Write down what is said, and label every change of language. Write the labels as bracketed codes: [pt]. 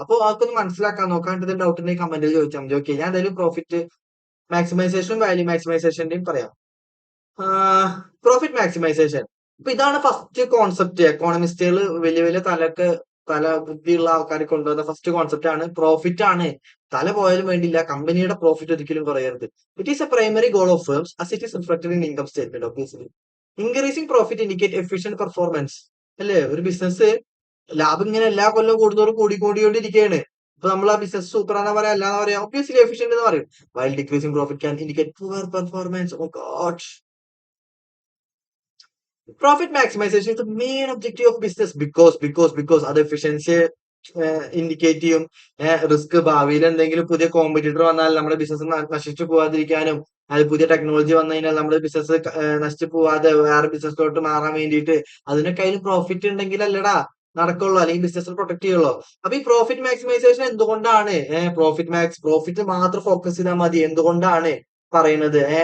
[ml] അപ്പൊ അതൊക്കെ ഒന്ന് മനസ്സിലാക്കാൻ നോക്കാം. എന്തെങ്കിലും ഡൗട്ട് ഉണ്ടെങ്കിൽ കമന്റിൽ ചോദിച്ചാൽ മതി. ഓക്കെ, ഞാൻ എന്തായാലും പ്രോഫിറ്റ് മാക്സിമൈസേഷനും വാല്യൂ മാക്സിമൈസേഷന്റെയും പറയാം. പ്രോഫിറ്റ് മാക്സിമൈസേഷൻ, ഇപ്പൊ ഇതാണ് ഫസ്റ്റ് കോൺസെപ്റ്റ്. എക്കോണമിസ്റ്റുകൾ വലിയ വലിയ തല ബുദ്ധിയുള്ള ആൾക്കാർ കൊണ്ടുവന്ന ഫസ്റ്റ് കോൺസെപ്റ്റ് ആണ്, പ്രോഫിറ്റ് ആണ്. തല പോയാലും വേണ്ടില്ല, കമ്പനിയുടെ പ്രോഫിറ്റ് ഒരിക്കലും കുറയരുത്. [en] It is a primary goal of firms as it is reflected in income statement obviously. Increasing profit indicate efficient performance. [ml] അല്ലേ? ഒരു ബിസിനസ് ലാഭം ഇങ്ങനെ എല്ലാ കൊല്ലവും കൂടുന്നതോറും കൂടിക്കൊണ്ടിരിക്കുകയാണ്. ഇപ്പൊ നമ്മൾ ആ ബിസിനസ് സൂപ്പർ ആണെന്ന് പറയാം, അല്ലാന്ന് പറയാം, ഒബ്വിയസ്ലി എഫിഷ്യന്റ് എന്ന് പറയും. [en] While decreasing profit can indicate poor performance. Oh god. Profit maximization is the main objective of business because [ml] അത് എഫിഷ്യൻസി ഇൻഡിക്കേറ്റ് ചെയ്യും. റിസ്ക്, ഭാവിയിൽ എന്തെങ്കിലും പുതിയ കോമ്പറ്റീറ്റർ വന്നാൽ നമ്മുടെ ബിസിനസ് നശിച്ചു പോവാതിരിക്കാനും, അത് പുതിയ ടെക്നോളജി വന്നു കഴിഞ്ഞാൽ നമ്മുടെ ബിസിനസ് നശിച്ചു പോവാതെ വേറെ ബിസിനസ്സിലോട്ട് മാറാൻ വേണ്ടിയിട്ട് അതിനൊക്കെ അതിൽ പ്രോഫിറ്റ് ഉണ്ടെങ്കിൽ അല്ലടാ നടക്കുള്ളൂ, അല്ലെങ്കിൽ ബിസിനസ് പ്രൊട്ടക്ട് ചെയ്യുള്ളൂ. അപ്പൊ ഈ പ്രോഫിറ്റ് മാക്സിമൈസേഷൻ എന്തുകൊണ്ടാണ് പ്രോഫിറ്റ് മാത്രം ഫോക്കസ് ചെയ്താൽ മതി എന്തുകൊണ്ടാണ് പറയുന്നത്?